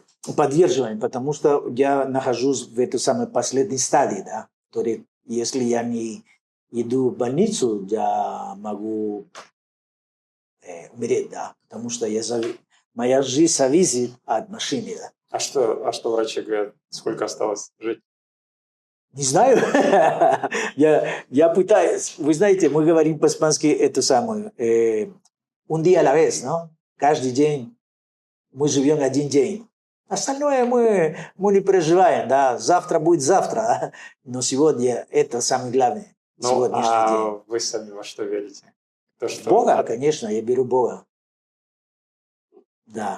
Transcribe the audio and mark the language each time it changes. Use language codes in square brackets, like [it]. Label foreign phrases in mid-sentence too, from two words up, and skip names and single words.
[ru] Поддерживаем, потому что я нахожусь в этой самой последней стадии, да, который, если я не иду в больницу, я могу умереть, да, потому что моя жизнь зависит от машины, да. А что врачи говорят? Сколько осталось жить? Не знаю. я пытаюсь. Вы знаете, мы говорим по-испански эту самую. [es] Un día a la vez, ¿no? [ru] Каждый день мы живем один день. Остальное мы не переживаем, да. Завтра будет завтра, да? Но сегодня это самое главное. Ну, Сегодняшний день. вы сами во что верите? То, что... Бога, конечно, я беру Бога. Да.